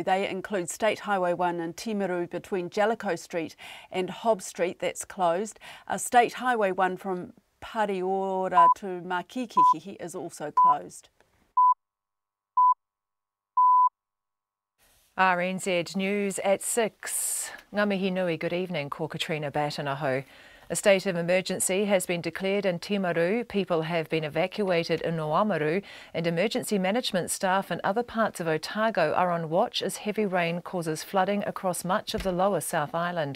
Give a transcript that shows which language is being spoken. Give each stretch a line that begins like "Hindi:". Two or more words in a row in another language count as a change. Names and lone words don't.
English: They include State Highway 1 in Timaru between Jellicoe Street and Hobbs Street, that's closed. State Highway 1 from Pariora to Makikiki is also closed. RNZ News at 6.
Māori: Ngā mihi nui,
English: good evening, ko Katrina Batanaho. A state of emergency has been declared in Timaru. People have been evacuated in Oamaru, and emergency management staff in other parts of Otago are on watch as heavy rain causes flooding across much of the lower South Island.